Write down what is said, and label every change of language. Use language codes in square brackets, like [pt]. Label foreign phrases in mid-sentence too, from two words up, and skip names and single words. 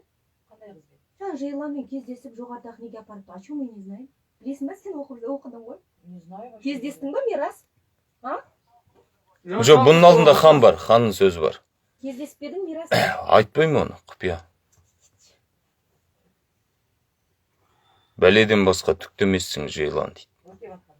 [kk] Қандай қызбен? Жаңа Жайланмен кездесіп, жоғарыдағы неге апарыпты? [ru] О чем мы не знаем? [kk] Білесің ба, сен оқыдың ғой? [ru] Не знаю. [kk] Кездестің ба, Мирас? Жоқ, бұның алдында хан бар, ханның сөзі бар. Кездесіп едің, Мирас? Айтпаймын оны, құпия. Бәледен басқа түктемессің, Жайлан дейді.